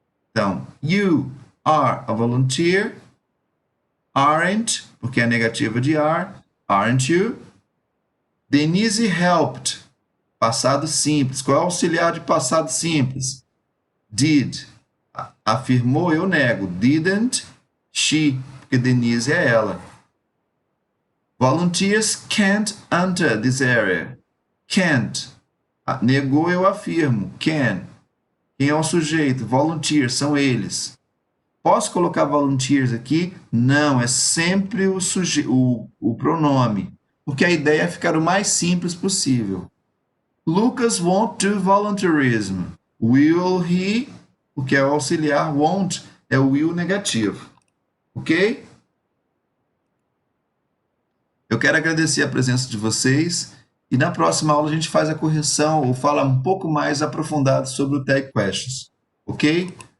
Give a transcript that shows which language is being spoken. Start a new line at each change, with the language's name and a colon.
English: Então, you are a volunteer, aren't,
Portuguese: porque é a negativa de
English: are, aren't you?
Portuguese: Denise helped, passado simples. Qual é o auxiliar de passado simples? Did. Afirmou, eu nego.
English: Didn't she,
Portuguese: porque Denise é ela.
English: Volunteers can't enter this area.
Portuguese: Can't. Negou, eu afirmo. Can. Quem é o sujeito? Volunteers, são eles. Posso colocar volunteers aqui? Não, é sempre o pronome, porque a ideia é ficar o mais simples possível.
English: Lucas won't do volunteerism. Will he?
Portuguese: O que é o auxiliar won't é o will negativo. Ok? Eu quero agradecer a presença de vocês e na próxima aula a gente faz a correção ou fala um pouco mais aprofundado sobre o tag questions. Ok?